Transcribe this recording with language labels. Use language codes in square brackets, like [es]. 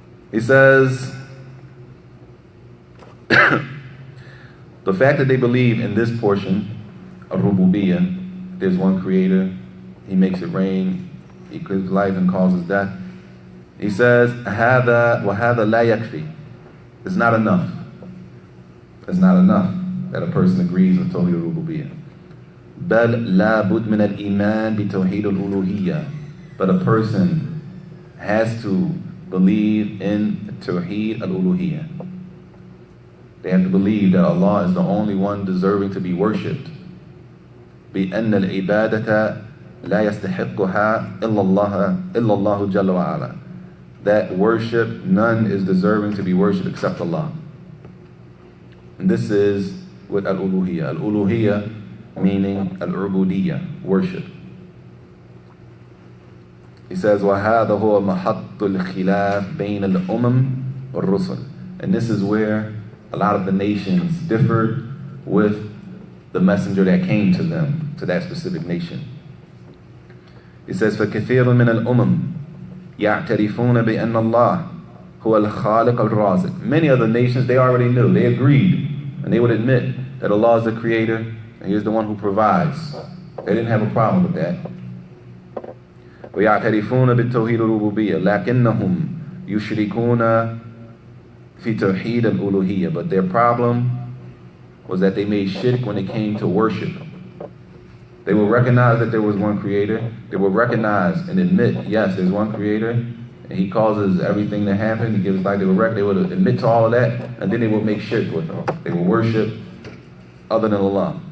[en] He says, the fact that they believe in this portion, Ar-Rububiyyah, there's one creator, He makes it rain, He gives life and causes death. He says, [ar] هذا وهذا لا يكفي. [en] It's not enough. It's not enough that a person agrees with Tawheed al-Rububiyyah. [ar] بل لا بد من الإيمان بتوحيد الألوهية. [en] But a person has to believe in Tawheed al-Uluhiyyah. They have to believe that Allah is the only one deserving to be worshipped. [ar] بأن العبادة لا يستحقها إلا الله جل وعلا. [en] That worship, none is deserving to be worshipped except Allah. And this is with al-uluhiyyah. Al-uluhiyyah meaning al-ubudiyyah, worship. He says, [ar] وَهَذَا هُوَ مَحَطُّ الْخِلَافِ بَيْنَ الْأُمَمِ وَالرُّسُلِ. [en] And this is where a lot of the nations differed with the messenger that came to them, to that specific nation. He says, [ar] فَكَثِيرٌ مِنَ الْأُمَمِ يَعْتَرِفُونَ بِأَنَّ اللَّهَ هو الخالق الرازق. [en] Many other nations, they already knew, they agreed, and they would admit that Allah is the creator, and He is the one who provides. They didn't have a problem with that. [ar] ويعترفون بالتوحيد الربوبية لكنهم يشركون في توحيد الألوهية. [en] But their problem was that they made shirk when it came to worship. They will recognize that there was one creator. They will recognize and admit, yes, there's one creator, and He causes everything to happen. He gives life. They would admit to all of that, and then they will make shirk with Him. They will worship other than Allah.